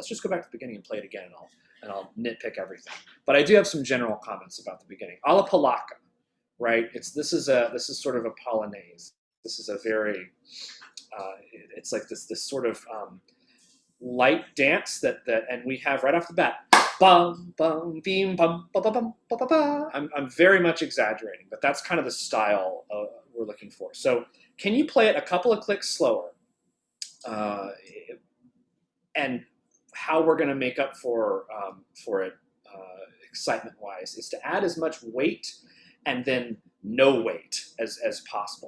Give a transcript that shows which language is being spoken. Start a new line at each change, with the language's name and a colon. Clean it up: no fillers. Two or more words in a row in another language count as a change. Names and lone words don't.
English: Let's just go back to the beginning and play it again, and I'll nitpick everything. But I do have some general comments about the beginning.
Italian: Alla polacca,
English: right? This is sort of a polonaise. This is a very it's like this sort of light dance that and we have right off the bat. Bum bum beam bum ba ba bum ba ba ba. I'm very much exaggerating, but that's kind of the style we're looking for. So can you play it a couple of clicks slower? And how we're going to make up for it excitement-wise is to add as much weight and then no weight as possible.